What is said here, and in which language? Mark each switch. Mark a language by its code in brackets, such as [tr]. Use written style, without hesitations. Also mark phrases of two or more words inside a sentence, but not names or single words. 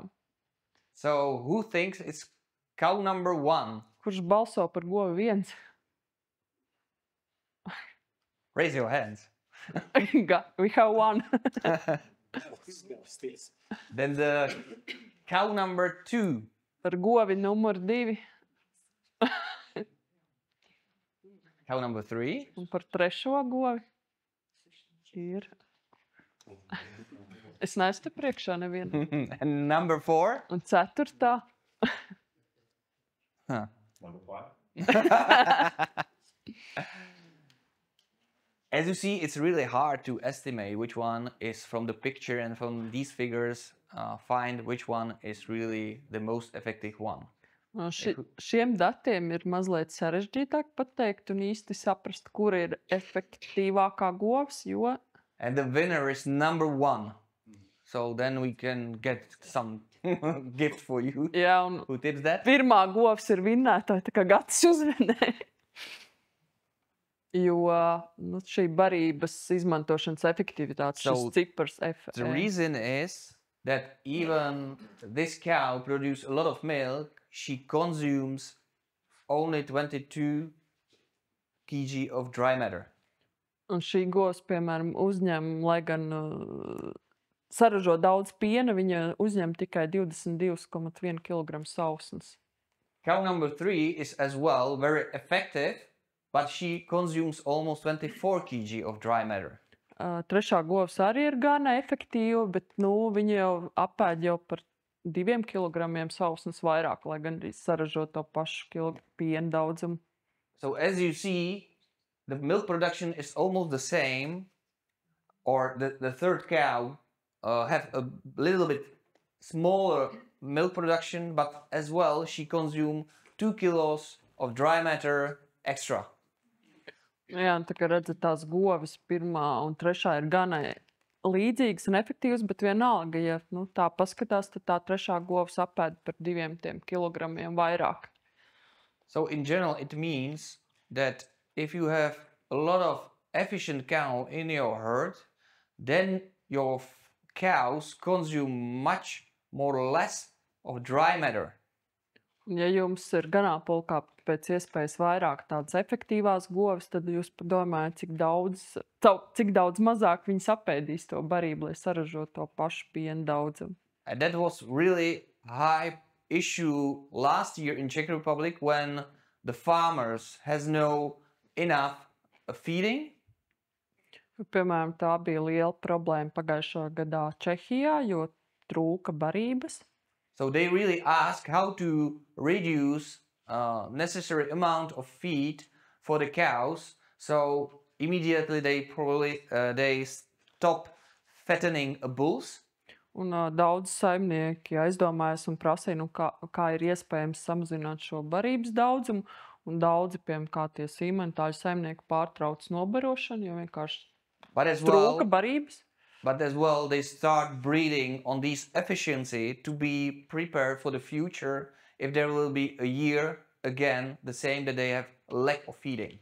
[en] So who thinks it's cow number 1? [lv] Kurš balso par govi 1? [en] Raise your hands. We have one. Then the cow number 2. [lv] Par govi numur 2. [en] Cow number 3. [lv] Un par 3. govi ir. Es neesmu te priekšā nevienu. [en] And number 4. [lv] Un 4. Huh. [en] Number 5. As you see, it's really hard to estimate which one is from the picture and from these figures, find which one is really the most effective one. [lv] Šiem datiem ir mazliet sarežģītāk pateikt un īsti saprast, kur ir efektīvākā govs, jo... [en] And the winner is number 1. So then we can get some gift for you. [lv] Jā, un [en] Who tips that? [lv] pirmā govs ir vinnētāja, tā kā Gatis uzvinēja. Jo šī barības izmantošanas efektivitāte, šis cipars F. [en] The reason is that even this cow produces a lot of milk, she consumes only 22 kg of dry matter. [lv] Un šī govs, piemēram, uzņem, lai gan saražo daudz piena, viņa uzņem tikai 22,1 kg sausnes. [en] Cow number 3 is as well very effective, but she consumes almost 24 kg of dry matter. [lv] Trešā govs arī ir gana efektīva, bet viņa jau apēd jau par 2 kg sausnes vairāk, lai gan arī saražo to pašu piena daudzumu. [en] So as you see, the milk production is almost the same, or the third cow have a little bit smaller milk production, but as well she consumes 2 kilos of dry matter extra. [lv] Jā, un tā kā redzat, tās govis pirmā un trešā ir gana līdzīgas un efektīvas, bet vienalga, ja tā paskatās, tad tā trešā govs apēd par 2 kilogramiem vairāk. [en] So in general, it means that if you have a lot of efficient cow in your herd, then your cows consume much more or less of dry matter. [lv] Un, ja jums ir ganāmpulkā pēc iespējas vairāk tādas efektīvās govis, tad jūs padomājat, cik daudz mazāk viņas apēdīs to barību, lai saražotu to pašu piena daudzumu. [en] And that was really high issue last year in Czech Republic when the farmers has no enough feeding. [lv] Piemēram, tā bija liela problēma pagājušā gadā Čehijā, jo trūka barības. [en] So they really ask how to reduce necessary amount of feed for the cows. So immediately they stop fattening bulls. [lv] Un daudz saimnieki aizdomājas un prasīja, kā ir iespējams samazināt šo barības daudzumu. Un daudzi, piemēram, kā tie sīmentāļu saimnieki pārtrauc nobarošanu, jo vienkārši trūka barības. [en] But as well, they start breeding on this efficiency to be prepared for the future if there will be a year again the same that they have lack of feeding.